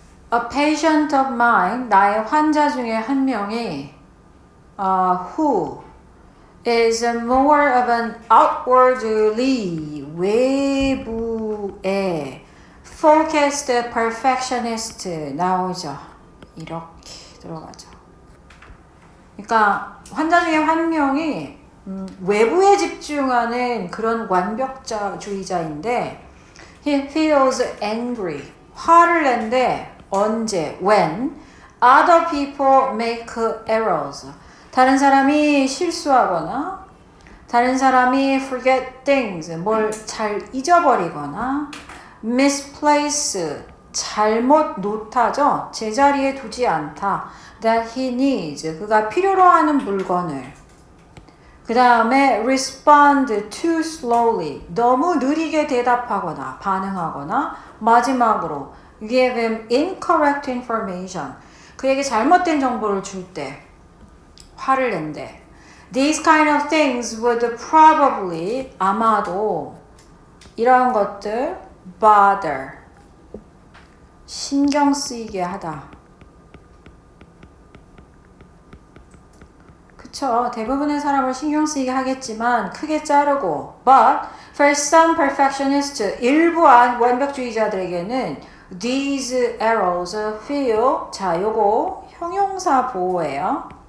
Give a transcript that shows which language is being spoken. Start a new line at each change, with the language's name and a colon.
English: A patient of mine,
Korean: 나의 환자 중에 한 명이
English: who is more of an outwardly
Korean: 외부에
English: focused perfectionist
Korean: 나오죠. 이렇게 들어가죠. 그러니까 환자 중에 한 명이 외부에 집중하는 그런 완벽주의자인데
English: he feels angry.
Korean: 화를 낸데 언제?
English: When other people make errors.
Korean: 다른 사람이 실수하거나 다른 사람이
English: forget things.
Korean: 뭘 잘 잊어버리거나
English: misplace
Korean: 잘못 놓다죠. 제자리에 두지 않다.
English: That he needs.
Korean: 그가 필요로 하는 물건을. 그 다음에
English: respond too slowly.
Korean: 너무 느리게 대답하거나 반응하거나 마지막으로
English: give him incorrect information.
Korean: 그에게 잘못된 정보를 줄 때 화를 낸대.
English: These kind of things would probably
Korean: 아마도 이러한 것들
English: bother
Korean: 신경 쓰이게 하다. 그쵸. 대부분의 사람을 신경 쓰이게 하겠지만 크게 자르고
English: but for some perfectionists
Korean: 일부한 완벽주의자들에게는
English: these arrows feel
Korean: 자 요거 형용사 보호예요.